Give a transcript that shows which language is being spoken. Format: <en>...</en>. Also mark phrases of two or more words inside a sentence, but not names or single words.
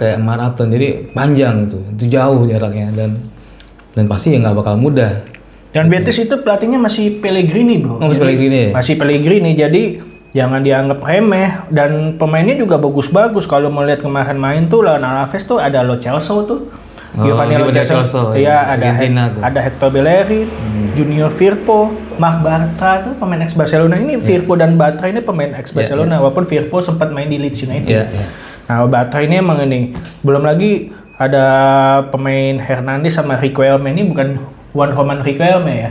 <id>Kayak maraton, jadi panjang tuh, itu jauh jaraknya dan pasti ya nggak bakal mudah. Dan Betis itu pelatihnya masih Pellegrini, Bro. Oh, masih Pellegrini ya? Masih Pellegrini, jadi jangan dianggap remeh. Dan pemainnya juga bagus-bagus. Kalau mau lihat kemarin main tuh lawan Alaves tuh ada Lo Celso tuh. Oh, Giovanni Lo Giovanni Celso. Celso, Iya, ya. Argentina tuh. ada Hector Bellerin, Junior Firpo, Marc Bartra tuh pemain ex Barcelona. Ini Firpo dan Bartra ini pemain ex Barcelona, walaupun Firpo sempat main di Leeds United. Iya, iya. Nah, Bartra ini emang ini. Belum lagi ada pemain Hernandez sama Riquelme, ini bukan Juan Roman Riquelme ya.</id>